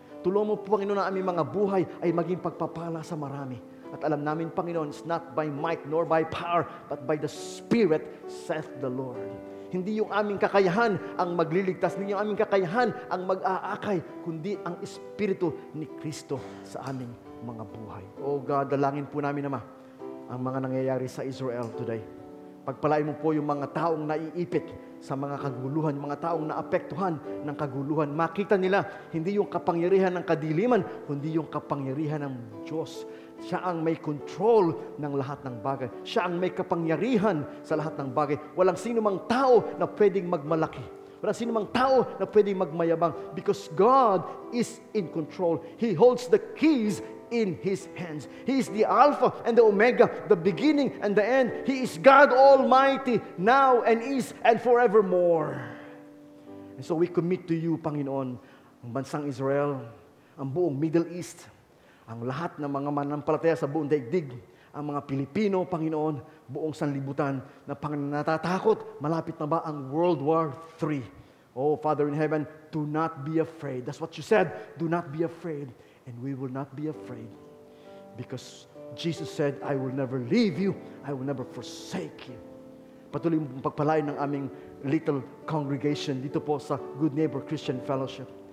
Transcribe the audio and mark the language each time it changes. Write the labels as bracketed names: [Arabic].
[Filipino] Tulungan mo, Panginoon, na aming mga buhay ay maging pagpapala sa marami. At alam namin, Panginoon, [English] it's not by might nor by power, but by the Spirit, saith the Lord. [Filipino] Hindi yung aming kakayahan ang magliligtas, hindi yung aming kakayahan ang mag-aakay, kundi ang Espiritu ni Kristo sa aming mga buhay. Oh God, dalangin po namin, Ama, ang mga nangyayari sa Israel today. Pagpalain mo po yung mga taong naiipit sa mga kaguluhan, mga taong naapektuhan ng kaguluhan. Makita nila, hindi yung kapangyarihan ng kadiliman, kundi yung kapangyarihan ng Diyos. Siya ang may control ng lahat ng bagay. Siya ang may kapangyarihan sa lahat ng bagay. Walang sino mang tao na pwedeng magmalaki. Walang sino mang tao na pwedeng magmayabang. [English] Because God is in control. He holds the keys in His hands. He is the Alpha and the Omega, the beginning and the end. He is God Almighty, now and is and forevermore. And so we commit to you, [Filipino] Panginoon, ang bansang Israel, ang buong Middle East, ang lahat ng mga manampalataya sa buong daigdig, ang mga Pilipino, Panginoon, buong sanlibutan, na natatakot, malapit na ba ang World War III? [English] Oh, Father in heaven, do not be afraid. That's what you said, do not be afraid. And we will not be afraid. Because Jesus said, I will never leave you, I will never forsake you. [Filipino] Patuloy mong pagpalain ng aming little congregation dito po sa Good Neighbor Christian Fellowship.